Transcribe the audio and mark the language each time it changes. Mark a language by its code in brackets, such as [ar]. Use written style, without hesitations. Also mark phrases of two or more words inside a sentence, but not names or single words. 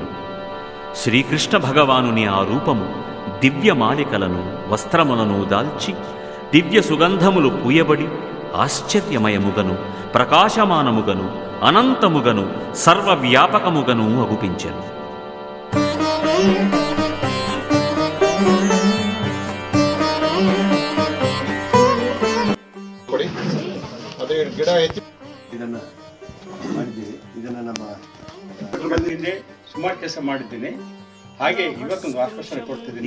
[te] శ్రీకృష్ణ భగవానుని ఆ రూపము దివ్యమాలికలను, వస్త్రములను దాల్చి దివ్య సుగంధములు పూయబడి ఆశ్చర్యమయముగను, ప్రకాశమానముగను, అనంతముగను, సర్వవ్యాపకముగను అగుపించెను. [kn] ಗಿಡ ಹೆಚ್ಚು ಇದನ್ನು ಮಾಡಿದ್ದೀವಿ. ಇದನ್ನು ನಮ್ಮ ಸುಮಾರು ಕೆಲಸ ಮಾಡಿದ್ದೀನಿ. ಹಾಗೆ ಇವತ್ತೊಂದು ಆಶ್ವಾಸನೆ ಕೊಡ್ತಿದ್ದೀನಿ.